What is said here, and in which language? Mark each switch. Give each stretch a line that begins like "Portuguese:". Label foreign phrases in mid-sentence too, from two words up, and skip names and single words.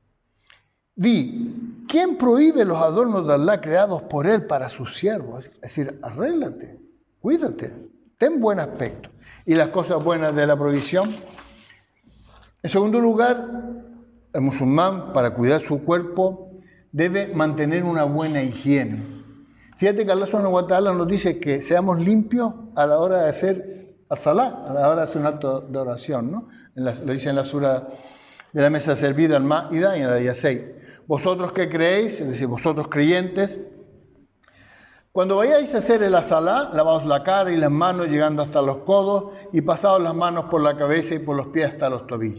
Spanish: Di, ¿quién prohíbe los adornos de Allah creados por Él para sus siervos? Es decir, arréglate, cuídate, ten buen aspecto. Y las cosas buenas de la provisión. En segundo lugar, el musulmán, para cuidar su cuerpo, debe mantener una buena higiene. Fíjate que
Arabic: الله سبحانه وتعالى
Spanish: nos dice que seamos limpios a la hora de hacer as-salá, a la hora de hacer un acto de oración, ¿no? Lo dice en la sura de la mesa servida, Al-Ma'ida, y en la ley 6. Vosotros que creéis, es decir, vosotros creyentes, Cuando vayáis a hacer el asalá, lavaos la cara y las manos llegando hasta los codos y pasaos las manos por la cabeza y por los pies hasta los tobillos.